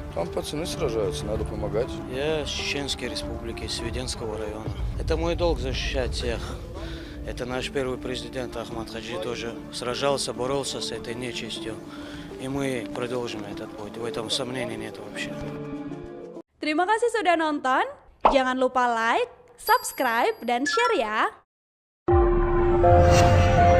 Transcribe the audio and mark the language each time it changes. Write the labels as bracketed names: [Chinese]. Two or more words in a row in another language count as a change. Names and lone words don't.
[Russian] Там пацаны сражаются, надо помогать. Я с Чеченской Республики, с Веденского района. Это мой долг защищать всех. Это наш первый президент Ахмад Хаджи тоже сражался, боролся с этой нечистью. И мы продолжим этот путь. В этом сомнений нет вообще. [Indonesian] Terima kasih sudah nonton. Jangan lupa like, subscribe, dan share ya.